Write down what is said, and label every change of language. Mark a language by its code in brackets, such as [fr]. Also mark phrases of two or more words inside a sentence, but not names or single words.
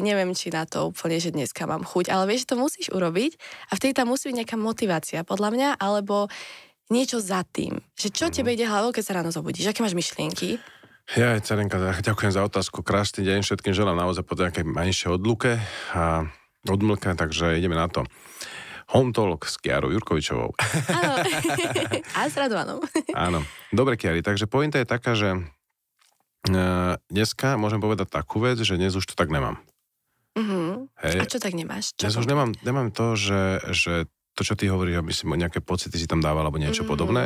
[sk] Neviem, či na to úplne, že dneska mám chuť, ale vieš, že to musíš urobiť a vtedy tam musí byť nejaká motivácia, podľa mňa, alebo niečo za tým. Že čo tebe ide hlavou, keď sa ráno zobudíš? Aké máš myšlienky? Ja, Cerenka, ďakujem za otázku. Krásny deň, všetkým želám naozaj po nejakej menšej odluke a odmlke, takže ideme na to. Home Talk s Kiarou Jurkovičovou. Áno, a s Radovanom. Áno, dobre Kiari, takže pointa je taká, že dneska môžem povedať takú vec, že dnes už to tak nemám. Hej. A čo tak nemáš? Dnes už nemám to, že to, čo ty hovoríš, aby si nejaké pocity si tam dával alebo niečo podobné.